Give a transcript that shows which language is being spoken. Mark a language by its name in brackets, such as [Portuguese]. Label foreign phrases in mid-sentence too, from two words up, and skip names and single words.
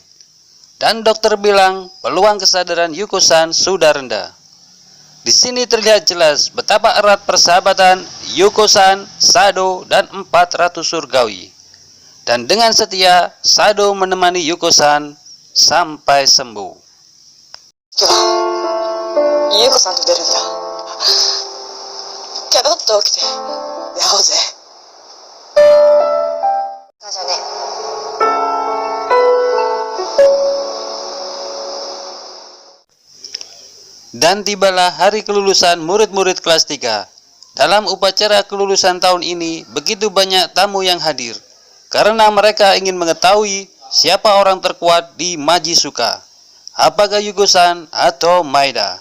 [Indonesian] Dan dokter bilang peluang kesadaran Yuko-san sudah rendah. Di sini terlihat jelas betapa erat persahabatan Yuko-san, Sado, dan 400 surgawi. Dan dengan setia, Sado menemani Yuko-san sampai sembuh. [Japanese] Yuko-sanと出るんだ。ケロッと起きて出会おうぜ。じゃね。 [Indonesian] Dan tibalah hari kelulusan murid-murid kelas 3. Dalam upacara kelulusan tahun ini, begitu banyak tamu yang hadir, karena mereka ingin mengetahui siapa orang terkuat di Majisuka, apakah Yuko-san atau Maeda.